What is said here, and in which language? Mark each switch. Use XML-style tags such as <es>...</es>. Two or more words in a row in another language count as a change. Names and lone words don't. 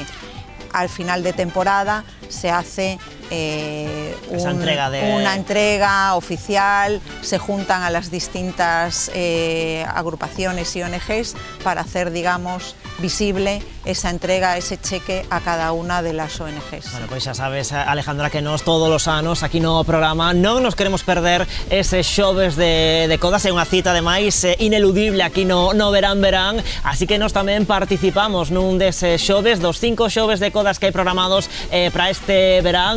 <es>Al final de temporada se hace una entrega oficial, se juntan a las distintas agrupaciones y ONGs para hacer, digamos, visible esa entrega, ese cheque a cada una de las ONGs.</es> <gl>Bueno, pois xa sabes, Alejandra, que nós todos os anos aquí no programa non nos queremos perder ese xoves de Codas, é unha cita ademais ineludible aquí no Verán, así que nós tamén participamos nun deses xoves, dos 5 xoves de Codas que hai programados para este verán.</gl>